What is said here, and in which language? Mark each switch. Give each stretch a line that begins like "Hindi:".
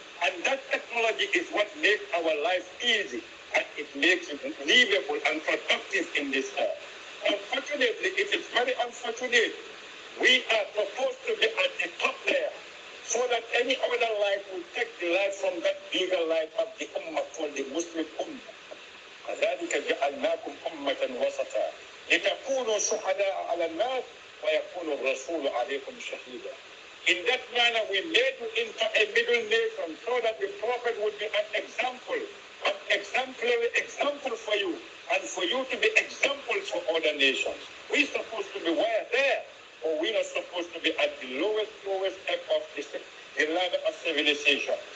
English: And that technology is what makes our life easy, and it makes it livable and productive in this earth. Unfortunately, it is very unfortunate. We are supposed to be at the top there, so that any other life will take the life from that bigger life of the Ummah called the Muslim Ummah.
Arabic: كذلك جعلناكم أمة وسطا لتكونوا شهداء على الناس ويكون الرسول عليكم شهيدا.
English: In that manner, we made you into a middle nation so that the prophet would be an example, an exemplary example for you, and for you to be examples for other nations. We're supposed to be there, or we're not supposed to be at the lowest step of the ladder of civilization.